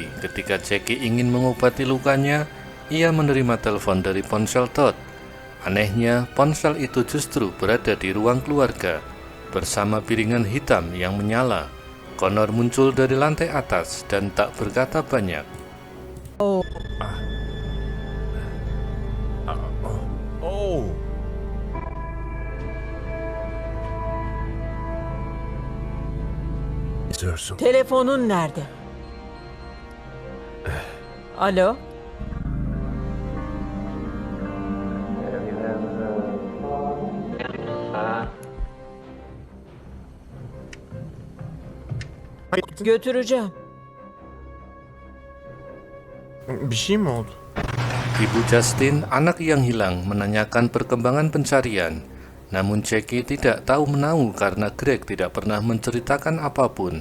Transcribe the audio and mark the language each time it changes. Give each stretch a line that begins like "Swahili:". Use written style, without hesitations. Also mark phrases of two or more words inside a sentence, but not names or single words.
Indonesian: Ketika Jackie ingin mengobati lukanya, ia menerima telepon dari ponsel Todd. Anehnya, ponsel itu justru berada di ruang keluarga, bersama piringan hitam yang menyala. Connor muncul dari lantai atas dan tak berkata banyak. Oh.
Turkish: İstiyorsun. Telefonun nerede? Alo? Götüreceğim. Bir şey mi oldu?
Indonesian: Ibu Justin, anak yang hilang, menanyakan perkembangan pencarian. Namun Jackie tidak tahu menahu karena Greg tidak pernah menceritakan apapun.